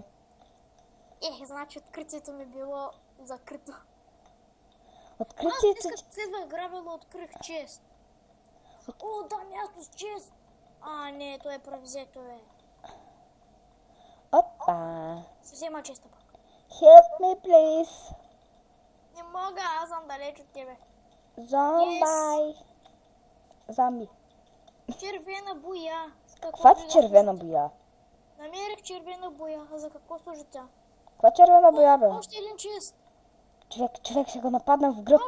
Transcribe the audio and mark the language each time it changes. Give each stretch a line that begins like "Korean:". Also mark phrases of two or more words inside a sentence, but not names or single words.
Bulgarian: Значи откритието ми било закрито. Откритието... Аз следвах гравела, открих чест. О, да, място с чест. Не, то е превзето, бе. Опа. Ще взема честа пак.
English: Help me, please.
Bulgarian: Не мога, аз съм далеч от тебе. Зомби. Червена боя. Каква ти червена боя? Намерих червена боя. А за какво служи тя? Каква червена боя, бе? Още един чест. Човек ще го нападна в гръб.